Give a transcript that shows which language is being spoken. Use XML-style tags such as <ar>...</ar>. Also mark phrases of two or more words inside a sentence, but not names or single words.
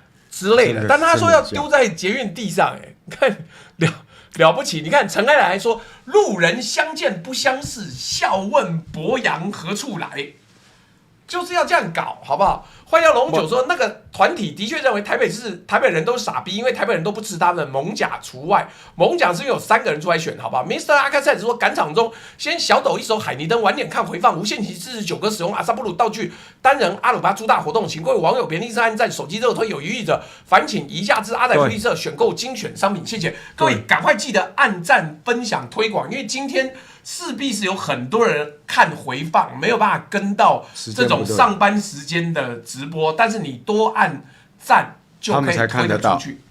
<zh>之類的，但他說要丟在捷運地上，看了不起！你看陳愛來說，路人相見不相識，笑問伯洋何處來，就是要這樣搞，好不好？換掉龍九說，那個團體的確認為台北人都是傻逼，因為台北人都不吃他們，艋舺除外。艋舺是因為有3個人出來選，好不好 ？Mr. 阿克賽只說趕場中先小抖一首海尼登，晚點看回放。無限期49歌使用阿薩布魯道具單人阿魯巴諸大活動，請各位網友別吝嗇按讚，手機熱推有餘力者，煩請移駕至阿仔福利社選購精選商品，謝謝各位，趕快記得按讚、分享、推廣，因為今天勢必是有很多人看回放，沒有辦法跟到這種上班時間的直播，但是你多按讚就可以推得出去。</zh>